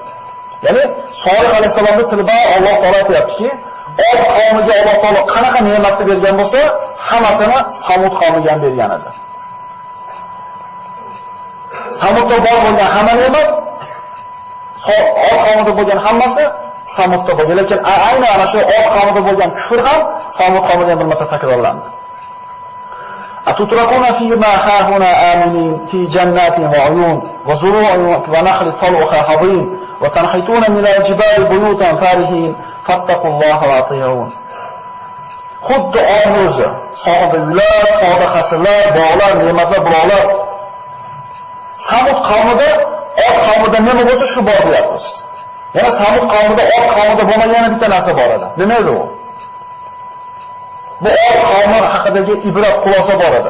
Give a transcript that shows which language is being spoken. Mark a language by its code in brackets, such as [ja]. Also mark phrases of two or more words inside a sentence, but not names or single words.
[uz] Ya'ni Solih alayhisalomning tilida Alloh taolo aytayaptiki, Od qavmiga Alloh taolo qanaqa ne'matni bergan bo'lsa, hammasini Samud qavmiga ham bergan edi. Samudda bor bo'lgan hamma ne'mat, Od qavmida bo'lgan hammasi Samudda bo'lgan. Lekin aynan ana shu Od qavmida bo'lgan kufr ham Samud qavmida bir marta takrorlandi. [ar] أتتركون في ما هاهنا آمنين في جنات وعيون وزروع ونخل طلعها هضيم وتنحتون من الجبال بيوتا فارهين فاتقوا الله وأطيعون. [uz] Xuddi Odni o'zi, sohilda uylar, tog'da qasrlar, bog'lar, ne'matlar, buloqlar. Samud qavmida, Od qavmida nima bo'lsa shu bor deyapmiz. Yana Samud qavmida, Od qavmida bo'lmagan bitta narsa bor edi. Nima edi u? Bu Od qavmi haqidagi ibrat xulosa bor edi.